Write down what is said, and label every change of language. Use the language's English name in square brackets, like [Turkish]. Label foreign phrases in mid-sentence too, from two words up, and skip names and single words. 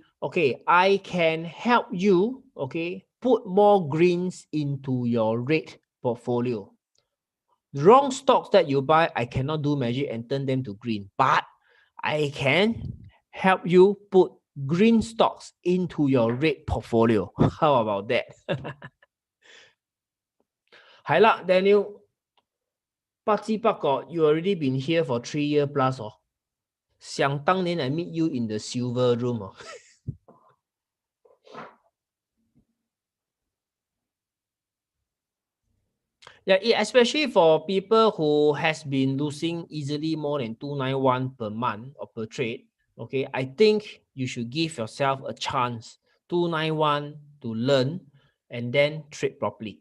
[English] Okay, I can help you, okay, put more greens into your red portfolio. Wrong stocks that you buy, I cannot do magic and turn them to green, but I can help you put green stocks into your red portfolio. How about that? [Cantonese] 係啦，Daniel。不知不覺 [English] you already been here for 3 years plus 哦。 [Cantonese] 想當年 [English] I meet you in the silver room 哦。Yeah, especially for people who has been losing easily more than 291 per month or per trade. Okay, I think you should give yourself a chance 291 to learn and then trade properly.